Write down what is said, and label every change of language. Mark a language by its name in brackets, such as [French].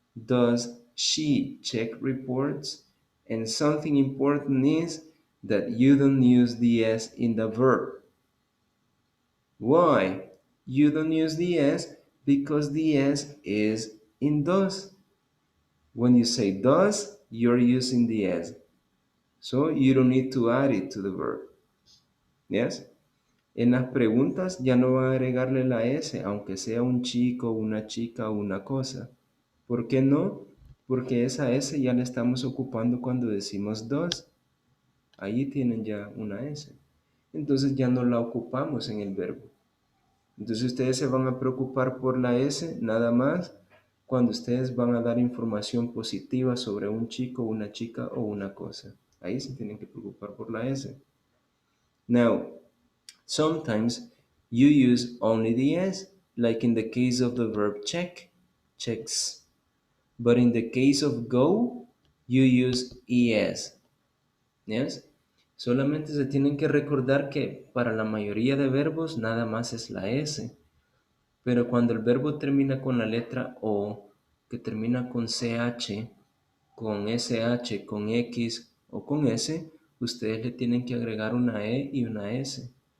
[English] Does she check reports? And something important is that you don't use the s in the verb. Why? You don't use the s because the s is in does. When you say does, you're using the s. So you don't need to add it to the verb. Yes? [Spanish] En las preguntas ya no va a agregarle la S, aunque sea un chico, una chica o una cosa. ¿Por qué no? Porque esa S ya la estamos ocupando cuando decimos dos. Ahí tienen ya una S. Entonces ya no la ocupamos en el verbo. Entonces ustedes se van a preocupar por la S nada más cuando ustedes van a dar información positiva sobre un chico, una chica o una cosa. Ahí se tienen que preocupar por la S. [English] Now, sometimes you use only the s, like in the case of the verb check, checks. But in the case of go, you use es. Yes? [Spanish] Solamente se tienen que recordar que para la mayoría de verbos nada más es la s. Pero cuando el verbo termina con la letra o, que termina con ch, con sh, con x o con s, ustedes le tienen que agregar una e y una s.